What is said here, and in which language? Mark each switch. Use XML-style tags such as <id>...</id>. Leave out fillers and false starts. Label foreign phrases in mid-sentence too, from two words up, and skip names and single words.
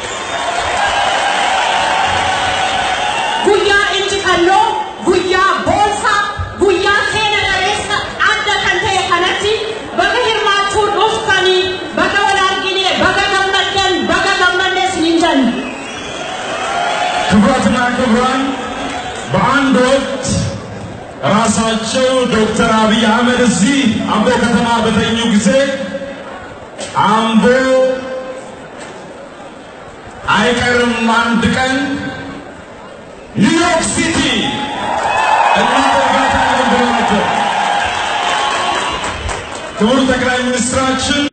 <om>Guyyaa injifannoo guyyaa boonsaa guyyaa seena dhabeessa adda kan ta'e kanatti baga hirmaachuu dhuftanii baga wal argine baga gammaddan baga gammaddes ninjan.</om> <am>ክቡራትና ክቡራን በአንድ ወቅት ራሳቸው ዶክተር አብይ አህመድ እዚህ አምቦ ከተማ በተኙ ጊዜ አምቦ አይቀርም አንድ ቀን ኒውዮርክ ሲቲ እናደርጋታለን ብለው ነበር። ክቡር ጠቅላይ ሚኒስትራችን</am>